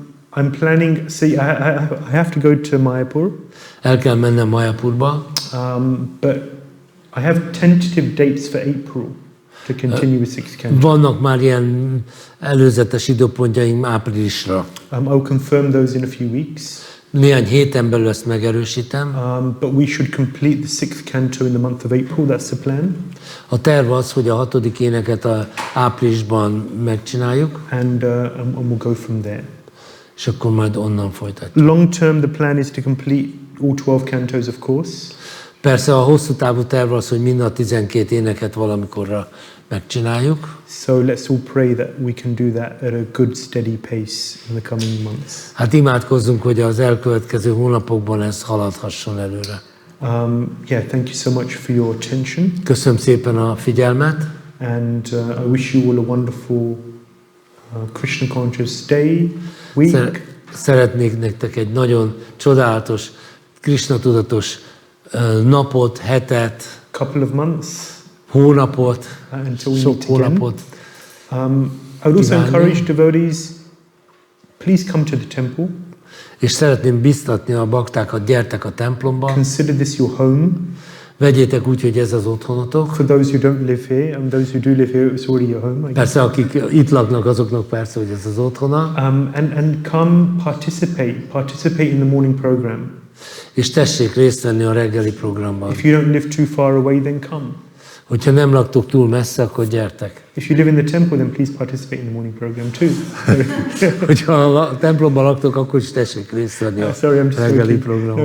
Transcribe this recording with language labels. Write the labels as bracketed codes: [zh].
[en] I'm planning, see, I have to go to Mayapur. [hu] El kell mennem Mayapurba. [en] But I have tentative dates for April to continue with 6th canto. [hu] Vannak már ilyen előzetes időpontjaim áprilisra. [en] I'll confirm those in a few weeks. [hu] Néhány héten belül ezt megerősítem. [en] But we should complete the 6th canto in the month of April, that's the plan. [hu] A terv az, hogy a 6. éneket áprilisban megcsináljuk. [en] And we'll go from there. [hu] És akkor majd onnan folytatjuk. [en] Long term, the plan is to complete all 12 cantos, of course. [hu] Persze a hosszú távú terv az, hogy mind a 12 éneket valamikorra megcsináljuk. [en] So let's all pray that we can do that at a good, steady pace in the coming months. [hu] Hát imádkozzunk, hogy az elkövetkező hónapokban ez haladhasson előre. [en] Yeah, thank you so much for your attention. [hu] Köszönöm szépen a figyelmet. [en] And I wish you all a wonderful Krishna conscious day, week. [hu] Szeretnék nektek egy nagyon csodálatos, Krishna tudatos napot, hetet, [en] couple of months, [hu] hónapot, sok hónapot. [en] I would also encourage devotees, please come to the temple. [hu] És szeretném biztatni a baktákat, gyertek a templomba. [en] Consider this your home. [hu] Vegyétek úgy, hogy ez az otthonotok. [en] For those who don't live here, and those who do live here, it's already your home. [hu] Persze, akik itt laknak, azoknak persze, hogy ez az otthona. [en] And come participate in the morning program. [hu] És tessék részt venni a reggeli programban. [en] If you don't live too far away, then come. [hu] Hogyha nem laktok túl messze, akkor gyertek. [en] If you live in the temple, then please participate in the morning program too. [hu] Hogyha a templomban laktok, akkor is tessék részt venni a reggeli programban.